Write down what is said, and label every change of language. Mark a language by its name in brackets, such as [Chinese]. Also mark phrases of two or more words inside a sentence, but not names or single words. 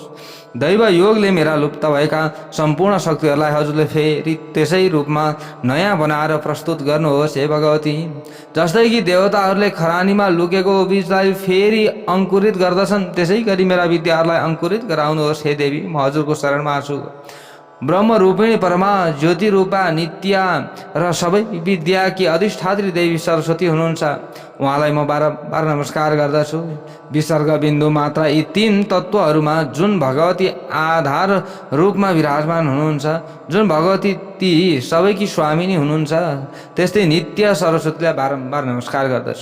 [Nepali] दैव योगले मेरा लुप्त भएका सम्पूर्ण शक्तिहरूलाई हजुरले फेरि त्यसै रूपमा नयाँ बनाएर प्रस्तुत गर्नुहोस्। हे भगवती, जस्तै कि देवताहरूले खरानीमा लुकेको बीजलाई फेरि अङ्कुरित गर्दछन्, त्यसै गरी मेरा विद्याहरूलाई अङ्कुरित गराउनुहोस्। हे देवी, म हजुरको शरणमा छु। ब्रह्म रूपिणी परमा ज्योति रूपा नित्या र सबै विद्याकी अधिष्ठात्री देवी सरस्वती हुनुहुन्छ। उहाँलाई म बारम्बार नमस्कार गर्दछु। विसर्ग, बिन्दु, मात्रा यी 3 तत्त्वहरूमा जुन भगवती आधार रूपमा विराजमान हुनुहुन्छ, जुन भगवती ती सबैकी स्वामिनी हुनुहुन्छ, त्यस्तै नित्य सरस्वतीलाई बारम्बार नमस्कार गर्दछु।